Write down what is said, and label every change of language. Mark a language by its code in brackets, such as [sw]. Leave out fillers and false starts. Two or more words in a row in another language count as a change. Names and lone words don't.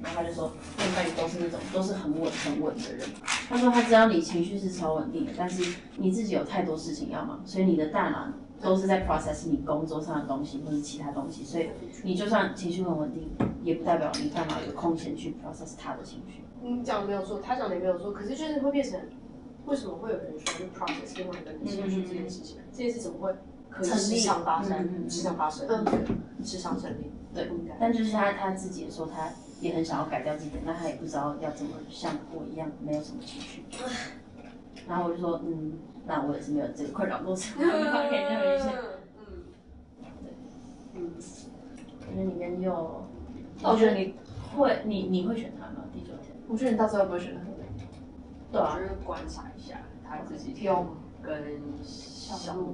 [zh] 然後他就說，他們伴侶都是那種都是很穩的人。他說他知道你情緒是超穩定的，但是你自己有太多事情要忙，所以你的大腦都是在 process 你工作上的東西或者其他東西，所以你就算情緒很穩定，也不代表你大腦有空閒去 process 他的情緒。你講的沒有錯，他講的也沒有錯，可是就是會變成，為什麼會有人說去 process 另外一個人情緒這件事情？這件事怎麼會可以時常發生？時常發生，時常成立。对，但就是他自己也說，他也很想要改掉自己，但他也不知道要怎麼像我一樣没有什麼情緒。然後我就說，那我也是沒有這個困擾過程，我可以這樣理解。我覺得裡面有，我覺得你會，你會選他嗎？第9天？我覺得你到时候會不會選他？對啊，我覺得觀察一下他自己跟小鹿。